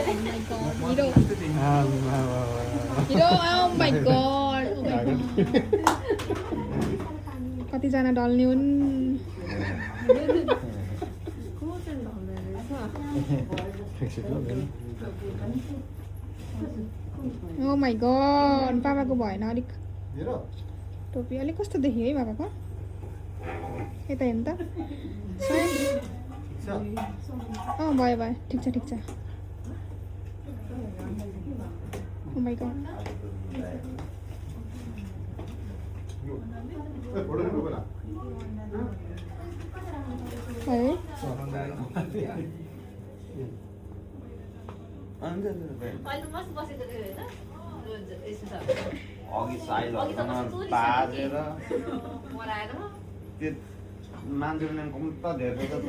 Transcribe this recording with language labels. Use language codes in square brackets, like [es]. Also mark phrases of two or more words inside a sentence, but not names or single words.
[en] my god [ne] कतिजना ढल्ने हुन् [en] oh my god [ne] पापाको भएन अलिक टोपी अलिक कस्तो देखियो है पापाको यता हेर्नु त भयो भयो ठिक छ [en] oh my god [ne] है अघि साइलहरूसँग बाजेर त्यो मान्छेले कम्ता धेरै